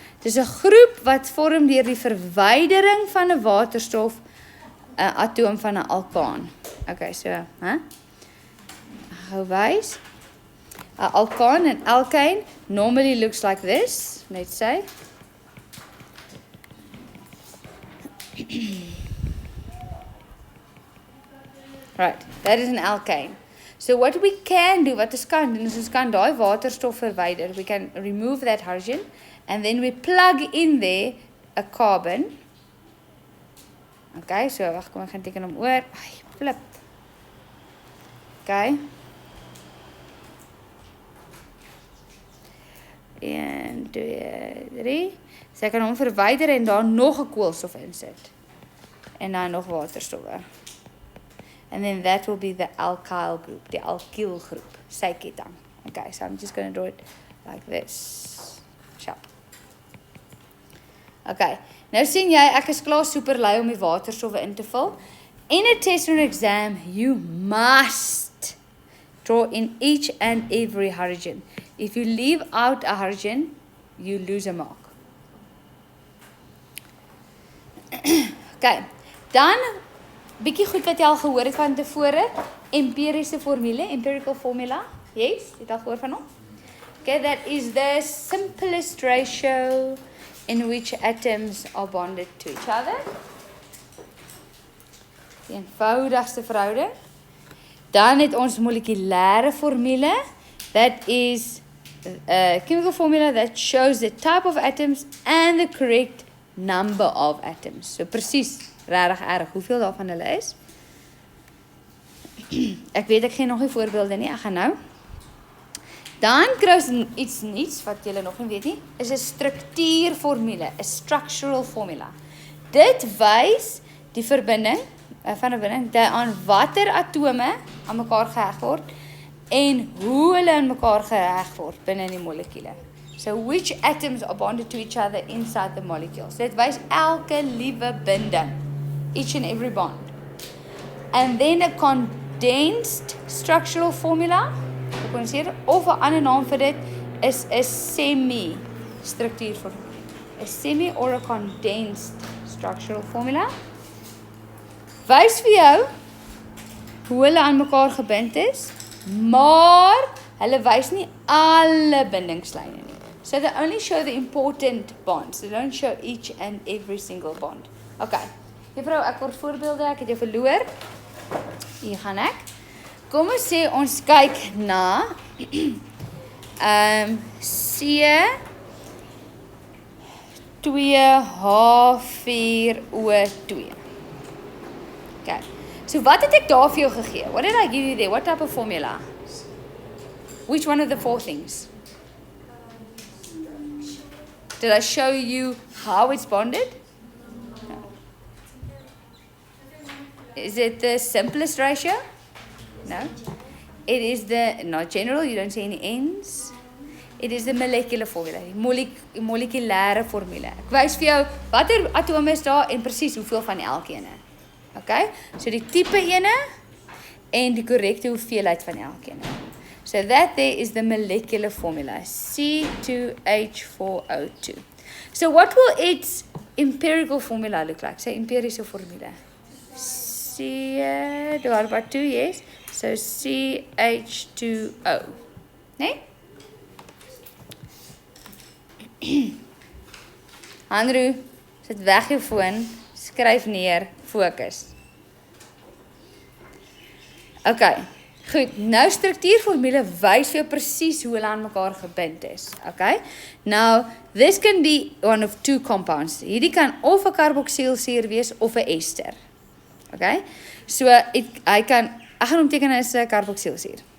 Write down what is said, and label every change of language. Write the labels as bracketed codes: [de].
[af] Dit is 'n groep wat vorm deur die verwydering van 'n waterstof 'n atoom van 'n alkaan. Okay, so, Gou wys. [en] 'n Alkaan and alkane normally looks like this, let's say. Right, that is an alkane. So what we can do, [af] wat ons kan doen, is ons kan daai waterstof verwyder. [en] We can remove that hydrogen and then we plug in there a carbon. [af] Okay, so wag, kom ek gaan teken hom oor. Ai, flip. Okay. [en] 1, 2, 3. [af] So ek kan hom verwyder en daar nog 'n koolstof insit. En dan nog waterstowwe. [en] And then that will be the alkyl group, the alkyl group, syketting. Okay, so I'm just going to do it like this. Sharp. [af] Okay, nou sien jy, ek is klaar super lui om die waterstowwe in te vul. [en] In a test or an exam, you must draw in each and every hydrogen. If you leave out a hydrogen, you lose a mark. [af] Okay, dan bietjie goed wat jy al gehoor het van tevore, empiriese formule, [en] empirical formula. [af] Yes, jy het al gehoor van hom? [en] Okay, that is the simplest ratio in which atoms are bonded to each other. [af] Die eenvoudigste verhouding. Dan het ons molekulêre formule, [en] that is a chemical formula that shows the type of atoms and the correct number of atoms. [af] So presies, regtig erg, hoeveel daarvan hulle is. Ek weet ek gee nog nie voorbeelde nie, ek gaan nou. Dan kry ons iets nuuts wat julle nog nie weet nie, is 'n struktuurformule, 'n [en] structural formula. [af] Dit wys die verbinding van 'n binding aan watter atome aan mekaar geheg word en hoe hulle aan mekaar geheg word binne die molekule. [en] So which atoms are bonded to each other inside the molecule. [af] So dit wys elke liewe binding, [en] each and every bond. And then a condensed structural formula, [af] of 'n ander naam vir dit is 'n semi-struktuurformule. [en] A semi or a condensed structural formula. [af] Wys vir jou hoe hulle aan mekaar gebind is, maar hulle wys nie alle bindingslyne nie. [en] So they only show the important bonds. They don't show each and every single bond. [af] Okay. Juffrou, ek word voorbeelde, ek het jou verloor. Hier gaan ek. Kom ons sê ons kyk na C2H4O2. Okay. So wat het ek daar vir jou gegee? [en] What did I give you there? What type of formula? Which one of the four things? Did I show you how it's bonded? No. Is it the simplest ratio? No. It is the, not general, you don't say any ends. It is the molecular formula, [af] die molekulêre formule. Ek wys vir jou watter atome is daar en presies hoeveel van elkeen. Okay? So die tipe ene en die korrekte hoeveelheid van elkeen. [en] So that there is the molecular formula, C2H4O2. So what will its empirical formula look like? [af] So empiriese formule. [en] There are about two, yes. [af] So CH2O. Nee? Andrew, sit weg jou foon, skryf neer, fokus. Okay, goed. Nou struktuurformule wys vir jou presies hoe hulle aan mekaar gebind is. Okay? [en] Now, this can be one of two compounds. [af] Hierdie kan of 'n karboksielsuur wees of 'n ester. Okay? So hy kan, ek gaan hom teken as 'n karboksielsuur.